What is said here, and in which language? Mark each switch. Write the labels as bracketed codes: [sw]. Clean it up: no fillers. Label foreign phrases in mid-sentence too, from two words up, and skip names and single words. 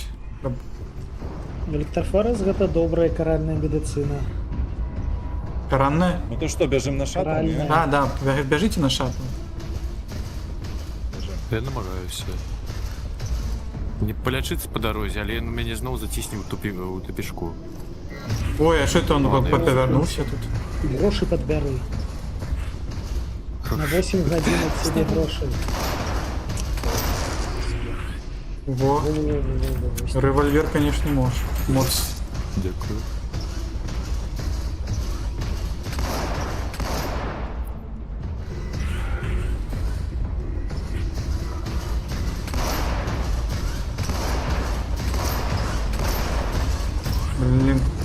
[be] Электрофорез гэта добрая каральная медыцына. Каранная? Ну то што, бяжым на шатл? [ru] Правильно. [be] не? А, да, бяжыце на шатл. Бяжым. Я намагаюся. Не палячыцца па дарозе, але ён мяне зноў зацісне ў тупішку. [ru] Ой, а що это он Ладно, я [be] павярнуўся тут? Грошы падбяры. На 8 гадзін ад цябе грошы. Во, рэвальвер, конечно, моц. [uk] Дякую. [be] Блін.